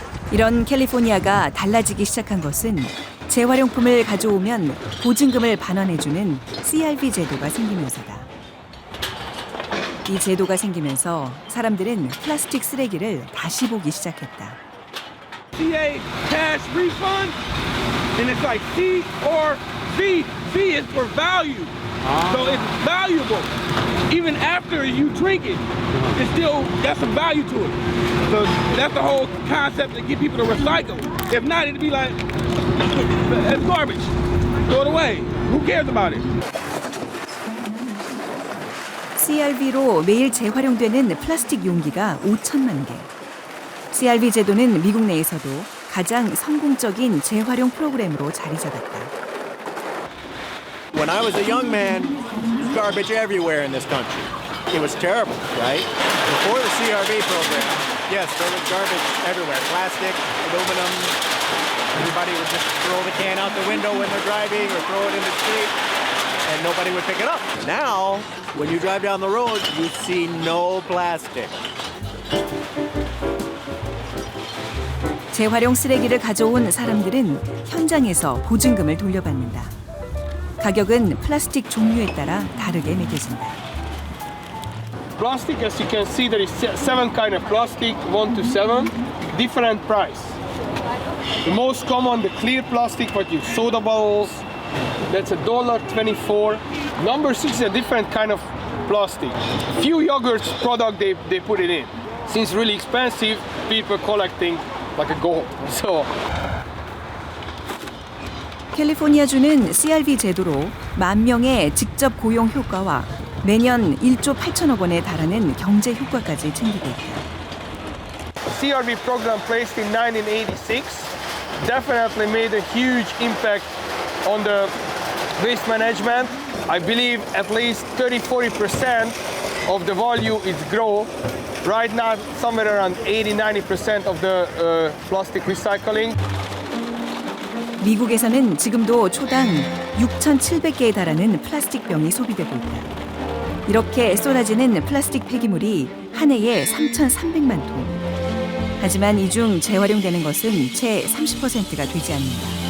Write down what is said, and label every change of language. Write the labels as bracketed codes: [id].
[ko] 이런 캘리포니아가 달라지기 시작한 것은 재활용품을 가져오면 보증금을 반환해주는 CRV 제도가 생기면서다. 이 제도가 생기면서 사람들은 플라스틱 쓰레기를 다시 보기 시작했다. [en] CA cash refund, and it's like C or V. V is for value, so it's valuable. Even after you drink it, it's still got some value to it. So that's the whole concept to get people to recycle. If not, it'd be like it's garbage. Throw it away. Who cares about it? [ko] CRV로 매일 재활용되는 플라스틱 용기가 5천만 개. CRV 제도는 미국 내에서도 가장 성공적인 재활용 프로그램으로 자리 잡았다. [en] When I was a young man, garbage everywhere in this country. it was terrible, right? Before the CRV program, yes, there was garbage everywhere. Plastic, aluminum. Everybody would just throw the can out the window when they're driving or throw it in the street, and nobody would pick it up. Now, when you drive down the road, you see no plastic. [ko] 재활용 쓰레기를 가져온 사람들은 현장에서 보증금을 돌려받는다. 가격은 플라스틱 종류에 따라 다르게 매겨진다. [en] Plastic, as you can see, there is 7 kind of plastic, 1 to 7, different price. The most common, the clear plastic, what you soda bottles, that's $1.24. Number 6 is a different kind of plastic. Few yogurt product they put it in. Since really expensive, people collecting like a gold. So. [ko] 캘리포니아주는 CRV 제도로 10,000명의 직접 고용 효과와 매년 1조 8천억 원에 달하는 경제 효과까지 챙기고 있다. [en] CRV program placed in 1986 definitely made a huge impact on the waste management. I believe at least 30-40% of the value is grow. Right now, somewhere around 80-90% of the plastic recycling. [ko] 미국에서는 지금도 초당 6,700개에 달하는 플라스틱 병이 소비되고 있다. 이렇게 쏟아지는 플라스틱 폐기물이 한 해에 3,300만 톤. 하지만 이 중 재활용되는 것은 채 30%가 되지 않는다.